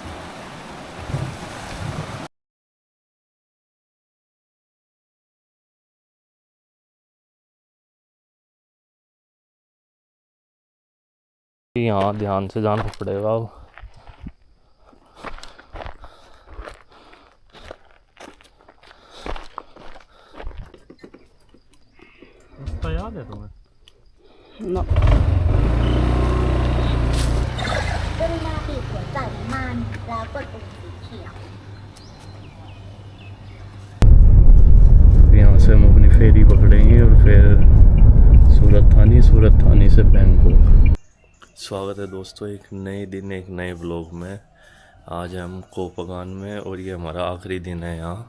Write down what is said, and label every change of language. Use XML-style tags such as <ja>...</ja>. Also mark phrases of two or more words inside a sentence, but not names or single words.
<hi>यहाँ ध्यान से जाना पड़ेगा अब। रास्ता याद है तुम्हें?</hi> <en>No.</en> <th>กรุณาปิดหัวจ่ายน้ำมันแล้วกดปุ่มสีเขียว</th> <hi>यहाँ से हम अपनी फेरी पकड़ेंगे और फिर सूरत थानी से बैंकॉक। स्वागत है दोस्तों एक नए दिन एक नए व्लॉग में। आज हम कोपगान में और ये हमारा आखिरी दिन है यहाँ।</hi>